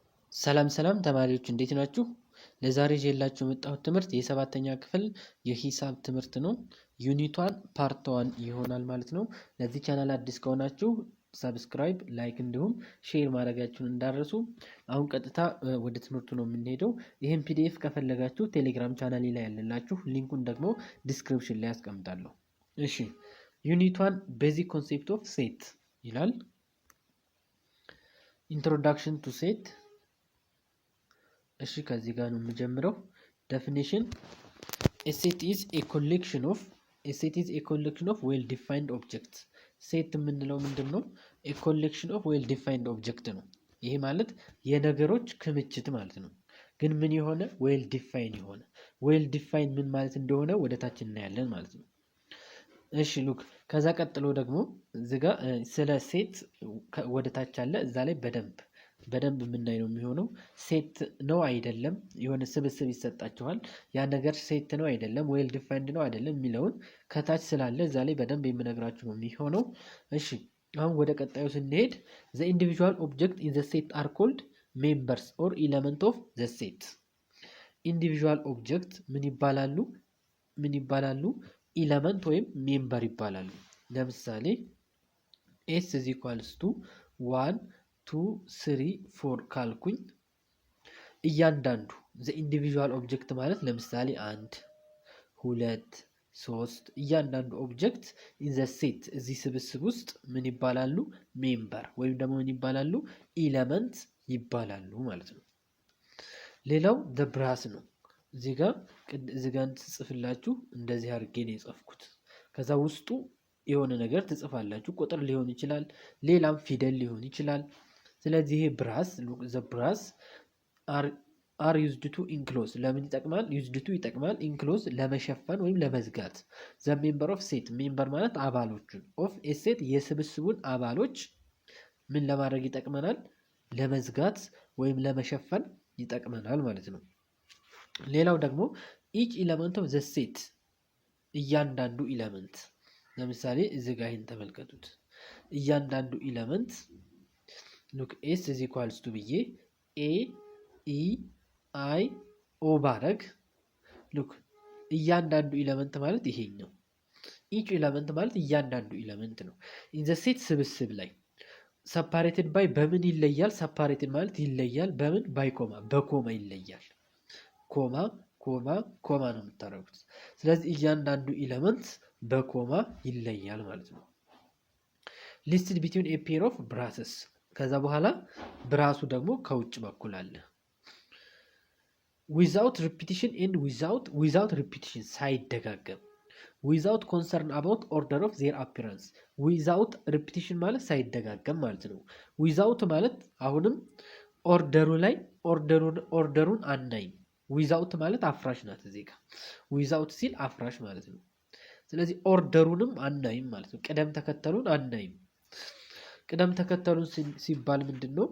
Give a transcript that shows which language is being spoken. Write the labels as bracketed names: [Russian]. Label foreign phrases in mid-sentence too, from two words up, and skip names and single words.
[Amharic] ሰላም ተማሪዎች እንዴት ናችሁ? ለዛሬ ይዤላችሁ የመጣሁት ትምህርት የሰባተኛ ክፍል የሂሳብ ትምህርት ነው። [English] unit one part [Amharic] 1 ይሆናል ማለት ነው። ለዚህ ቻናል አዲስ ከሆናችሁ ሰብስክራይብ፣ ላይክ እንዲሁም ሼር ማድረጋችሁን እንዳትረሱ። አሁን ቀጥታ ወደ ትምህርቱ ነው የምንሄደው። ይህን ፒዲኤፍ ከፈለጋችሁ ቴሌግራም ቻናሌ ላይ ያለላችሁ፣ ሊንኩን ደግሞ ዲስክሪፕሽን ላይ አስቀምጣለሁ። እሺ፣ ዩኒቷን [English] basic concept of set [Amharic] ይላል። [English] introduction to set። [Amharic] እሺ ከዚህ ጋር ነው የምጀምረው። [English] ዴፊኒሽን a set is a collection of well defined objects። [Amharic] ሴት የምንለው ምንድነው? [English] a collection of well defined object [Amharic] ነው። ይሄ ማለት የነገሮች ክምችት ማለት ነው። ግን ምን የሆነ [English] well defined [Amharic] የሆነ [English] well defined [Amharic] ምን ማለት እንደሆነ ወደ ታች እናያለን ማለት ነው። እሺ ሉክ ከዛ ቀጥሎ ደግሞ እዚህ ጋር ስለ ሴት ወደ ታች አለ። እዛ ላይ በደንብ የምናይ ነው የሚሆነው። ሴት ነው አይደለም፣ የሆነ ስብስብ ይሰጣችኋል። ያ ነገር ሴት ነው አይደለም፣ [English] well defined [Amharic] ነው አይደለም የሚለውን ከታች ስላለ እዛ ላይ በደንብ የምነግራችሁ ነው የሚሆነው። እሺ አሁን ወደ ቀጣዩ ስንሄድ [English] the individual object in the set are called members or element of the set። individual object [Amharic] ምን ይባላሉ? ኢለመንት ወይም ሜምበር ይባላሉ። ለምሳሌ [English] s is equals to [Amharic] 1 2 3 4 ካልኩኝ እያንዳንዱ [English] the individual object [Amharic] ማለት ለምሳሌ 1 2 3 እያንዳንዱ ኦብጀክት [English] in the set [Amharic] እዚህ ስብስብ ውስጥ ምን ይባላሉ? ሜምበር ወይም ደግሞ ምን ይባላሉ? ኢለመንት ይባላሉ ማለት ነው። ሌላው [English] the brass [Amharic] ነው። እዚህ ጋር ትጽፍላችሁ እንደዚህ አድርጌ ነው የጻፍኩት። ከዛ ውስጡ የሆነ ነገር ትጽፋላችሁ። ቁጥር ሊሆን ይችላል፣ ሌላም ፊደል ሊሆን ይችላል። ስለዚህ ይሄ ብራስ [English] brass are used to enclose [Amharic] ለምን ይጠቅማል? [English] used to [Amharic] ይጠቅማል enclose ለመሸፈን ወይም ለመዝጋት። [English] the member of set [Amharic] ሜምበር ማለት አባሎቹን [English] of a set [Amharic] የስብስቡን አባሎች ምን ለማድረግ ይጠቅመናል? ለመዝጋት ወይም ለመሸፈን ይጠቅመናል ማለት ነው። ሌላው ደግሞ [English] each element of the set [Amharic] እያንዳንዱ ኢለመንት ለምሳሌ እዚህ ጋር ይሄን ተመልከቱት። እያንዳንዱ ኢለመንት ሉክ [English] s is equals to [Amharic] ብዬ a e i o ባረግ ሉክ እያንዳንዱ ኢለመንት ማለት ይሄኛው [English] each element [Amharic] ማለት እያንዳንዱ ኢለመንት ነው። [English] in the set [Amharic] ስብስብ ላይ [English] separated by [Amharic] በምን ይለያል? separated ማለት ይለያል በምን? by በኮማ ይለያል። ኮማ ነው የምታደርጉት። ስለዚህ እያንዳንዱ ኢለመንት በኮማ ይለያል ማለት ነው። [English] listed between a pair of brasses [Amharic] ከዛ በኋላ ብራሱ ደግሞ ከውጭ በኩል አለ። [English] without repetition and without repetition [Amharic] ሳይደጋገም [English] without concern about order of their appearance without repetition [Amharic] ማለት ሳይደጋገም ማለት ነው። without ማለት አሁንም ኦርደሩ ላይ ኦርደሩን አናይም። ዊዛውት ማለት አፍራሽ ናት። እዚህ ጋር ዊዛውት ሲል አፍራሽ ማለት ነው። ስለዚህ ኦርደሩንም አናይም ማለት ነው። ቅደም ተከተሉን አናይም። ቅደም ተከተሉን ሲባል ምንድን ነው?